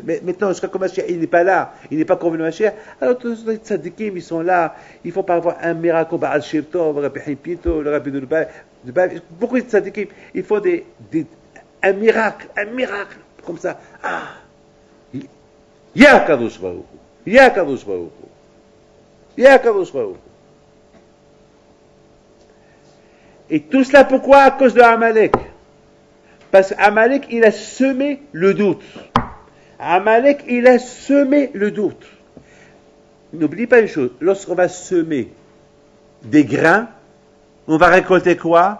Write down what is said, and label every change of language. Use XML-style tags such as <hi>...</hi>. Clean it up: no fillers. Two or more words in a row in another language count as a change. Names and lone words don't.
<fr>Mais maintenant, jusqu'à quand Mashiach, il n'est pas là, il n'est pas convenu Mashiach, alors tous les tzadikim, ils sont là, il faut pas avoir un miracle, Baal Shem Tov, Rabbi Haim Pinto, le Rabbi Nulbal, beaucoup de tzadikim, il faut un miracle, comme ça. Ah! Ya Kadosh Baruch Hu, Ya Kadosh Baruch Hu, Ya Kadosh Baruch Hu. Et tout cela pourquoi? À cause de Amalek. Parce qu'Amalek, il a semé le doute. Amalek, il a semé le doute. N'oublie pas une chose, lorsqu'on va semer des grains, on va récolter quoi?</fr>